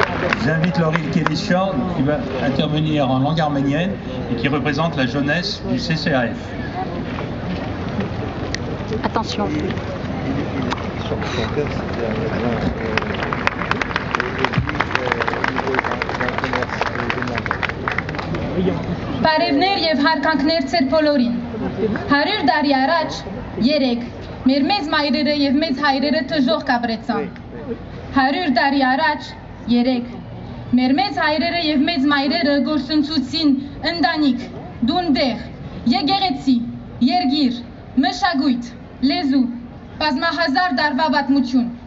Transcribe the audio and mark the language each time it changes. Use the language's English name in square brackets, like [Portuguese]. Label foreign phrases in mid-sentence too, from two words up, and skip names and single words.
[French] J'invite Laurine Kélishian qui va intervenir en langue arménienne et qui représente la jeunesse du CCAF. Attention. [Armenian] Բարևներ եւ հարկանքներ ծեր բոլորին։ 100 տարի առաջ 3 մեր մեծ մայրերը եւ մեծ հայրերը թժող կապրեցան։ 100 տարի առաջ 3 մեր մեծ հայրերը եւ մեծ մայրերը գործընծուցին ընտանիք, դունդեղ, եկեղեցի, երգիր, մշակույթ, լեզու, բազմահազար տարվա պատմություն։